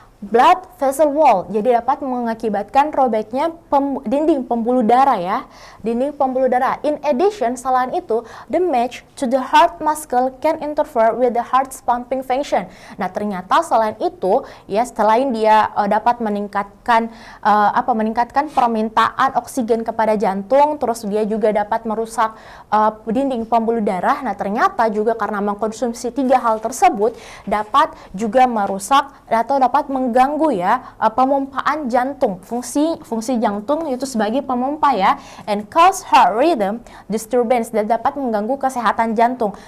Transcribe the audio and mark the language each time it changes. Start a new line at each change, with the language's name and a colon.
Indonesian: blood vessel wall, jadi dapat mengakibatkan robeknya dinding pembuluh darah ya, dinding pembuluh darah.
English: In addition,
Indonesian: selain itu,
English: damage to the heart muscle can interfere with the heart's pumping function.
Indonesian: Nah, ternyata selain itu ya, selain dia dapat meningkatkan permintaan oksigen kepada jantung, terus dia juga dapat merusak dinding pembuluh darah. Nah, ternyata juga karena mengkonsumsi 3 hal tersebut dapat juga merusak atau dapat mengganggu ya pemompaan jantung, fungsi jantung itu sebagai pemompa ya,
English: and cause heart rhythm disturbance,
Indonesian: dan dapat mengganggu kesehatan jantung.